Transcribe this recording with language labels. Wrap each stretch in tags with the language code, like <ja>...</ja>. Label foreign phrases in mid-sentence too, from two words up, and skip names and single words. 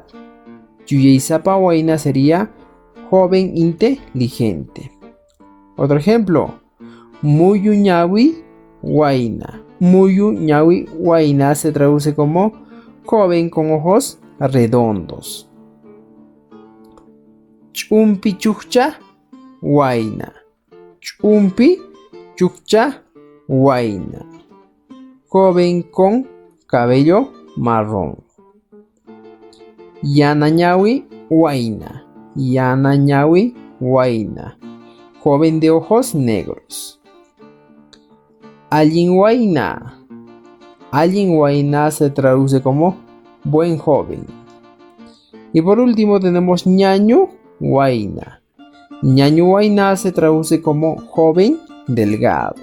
<qu>Yuyeisapa Waina</qu> <es>sería joven inteligente. Otro ejemplo,</es> <qu>Muyu ñawi Waina. Muyu ñawi Waina</qu> <es>se traduce como joven con ojos redondos.</es> <qu>Chumpi chukcha Waina. Chumpi chukcha Waina.</qu> <es>Joven con cabello marrón.</es> <qu>Yana ñawi Waina. Yana ñawi Waina.</qu> <es>Joven de ojos negros.</es> <qu>Allin Waina. Allin Waina</qu> <es>se traduce como buen joven. Y por último tenemos</es> <qu>Ñañu Waina. Ñañu Waina</qu> <es>se traduce como joven delgado.</es>